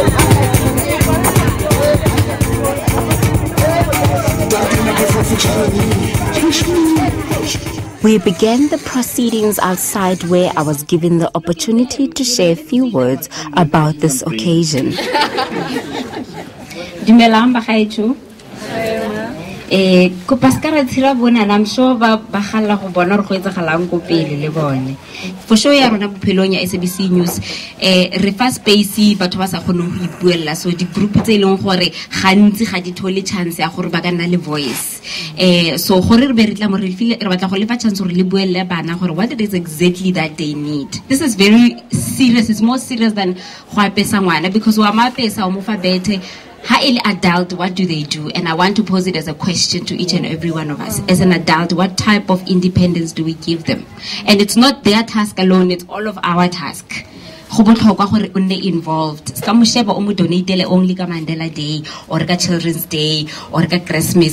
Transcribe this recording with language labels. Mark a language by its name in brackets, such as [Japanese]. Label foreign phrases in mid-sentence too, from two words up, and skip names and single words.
[English] We began the proceedings outside where I was given the opportunity to share a few words about this occasion. I'm sure for sure [Tswana] ya rona Bophelong ya SABC News re fa space batho ba sa kgone go ipuella, so di group tse leng gore gantsi ga di thole chance ya gore ba ka nna le voice so gore re be re tla mo re file re batla go lefa chance gore le buelle bana gore [English] what it is exactly that they need. This is very serious. It's more serious than [Tswana] go apesa ngwana, [English] because [Tswana] wa mapesa o mo fa bete. [English] How an adult, what do they do? And I want to pose it as a question to each and every one of us. As an adult, what type of independence do we give them? And it's not their task alone, it's all of our task. Involved. Donate only ka Mandela Day or ka Children's Day or ka Christmas.